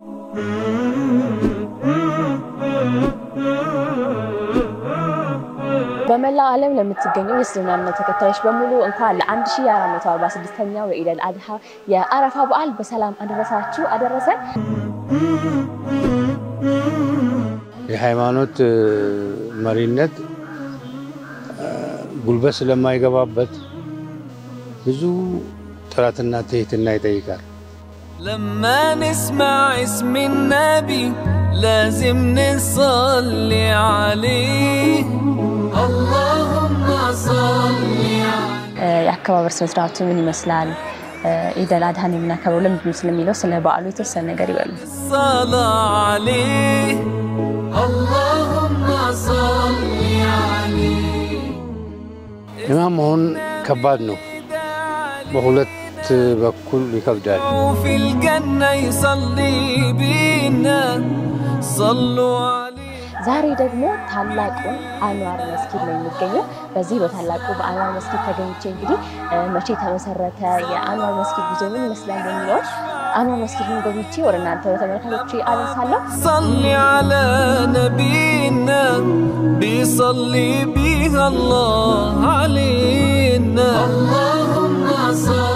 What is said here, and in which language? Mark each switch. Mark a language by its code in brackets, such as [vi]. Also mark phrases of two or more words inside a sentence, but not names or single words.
[am] በመላው ዓለም ለምትገኙ የእስልምና እምነት ተከታዮች በሙሉ እንኳን ለ1446ኛው የኢድ አል-አድሃ የአረፋ በዓል በሰላም አደረሳችሁ አደረሰን። የሃይማኖት መሪነት ጉልበት ስለማይገባበት ብዙ ጥረትና ትህትና ይጠይቃል። [ar] لما نسمع اسم النبي لازم نصلي عليه اللهم صل [am] የአከባበር ስነ ስርዓቱ ምን ይመስላል? ኢድ አል-አድሃን የምናከብረው ለምንድን ስለሚለው ስለ በዓሉ የተወሰነ ነገር ይበሉ። [ar] صلى عليه اللهم صل عليه [am] ኢማም መሆን ከባድ ነው። በሁለት በኩል ይከብዳል። [ar] في الجنة يصلي بينا صلوا عليه [am] ዛሬ ደግሞ ታላቁ አንዋር መስጊድ ላይ የሚገኘው በዚህ በታላቁ በአንዋር መስጊድ ተገኝቼ እንግዲህ መቼ ተመሰረተ የአንዋር መስጊድ ጉዞ ምን ይመስላል የሚለው አንዋር መስጊድን ጎብኝቼ ወደ እናንተ ተመልካቾች አደርሳለሁ። [ar] صلي على نبينا بيصلي بها الله علينا اللهم صل